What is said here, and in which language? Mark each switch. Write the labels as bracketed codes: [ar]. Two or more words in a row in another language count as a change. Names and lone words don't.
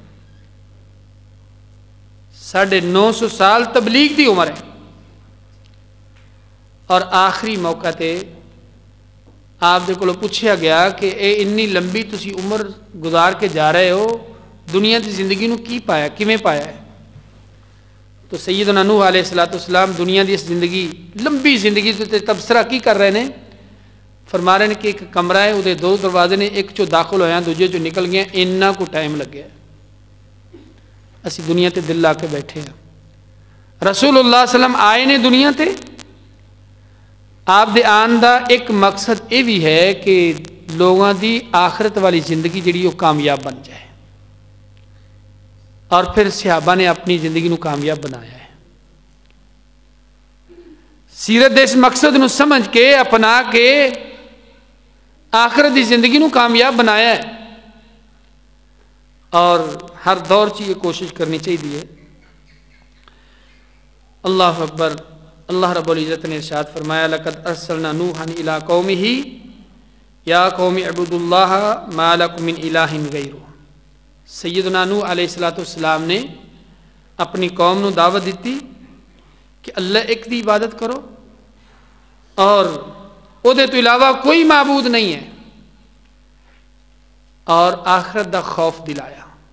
[pa] 950 سال تبلیغ دی عمر ہے، اور آخری موقع تے آپ دے کولوں پوچھا گیا کہ اے انی لمبی تسی عمر گزار کے جا رہے ہو، دنیا دی زندگی نو کی پایا، کیویں پایا ہے؟ تو سیدنا نوح علیہ السلام دنیا دی اس زندگی، لمبی زندگی تے تبصرہ کی کر رہے ہیں. فرما رہے ہیں کہ ایک کمرہ ہے، وہ 2 دروازے نے، ایک چو داخل ہویا دوجے چو نکل گیا، اتنا کو ٹائم لگ گیا. اسی دنیا تے دل لا کے بیٹھے ہیں. رسول اللہ صلی اللہ علیہ وسلم آئے نے دنیا تے، آپ دے آن دا ایک مقصد یہ بھی ہے کہ لوگوں دی آخرت والی زندگی جڑی وہ کامیاب بن جائے، اور پھر صحابہ نے اپنی زندگی نو کامیاب بنایا ہے. سیرت دے اس مقصد نو سمجھ کے اپنا کے آخرت دی زندگی نو کامیاب بنایا ہے. اور ہر دور چ یہ کوشش کرنی چاہیے. [ar] اللہ اکبر. [pa] اللہ رب العزت نے ارشاد فرمایا [ar] لقد ارسلنا نوحا الی قومہ یا قوم اعبدوا اللہ ما لکم من الہ غیرہ. [pa] سیدنا نوح علیہ السلام نے اپنی قوم نو دعوت دیتی کہ اللہ ایک دی عبادت کرو اور او دے تو علاوہ کوئی معبود نہیں ہے، اور آخرت دا خوف دلایا.